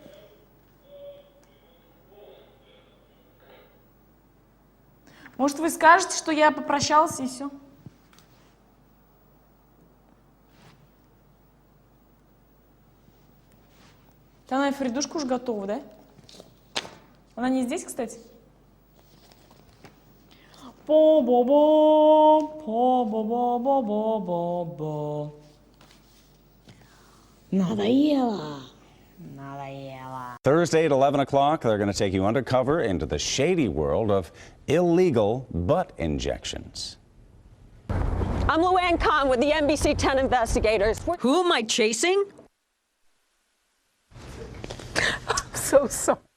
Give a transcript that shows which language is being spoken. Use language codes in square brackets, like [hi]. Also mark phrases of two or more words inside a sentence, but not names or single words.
[ru] Может, вы скажете, что я попрощался и все? Она и Фридушка уж готова, да? Она не здесь, кстати? По-бо-бо, по-бо-бо-бо-бо-бо. Надоело. Надоело. [en] Thursday at 11 o'clock, they're going to take you undercover into the shady world of illegal butt injections. I'm Luann Kahn with the NBC 10 investigators. Who am I chasing? I'm so sorry.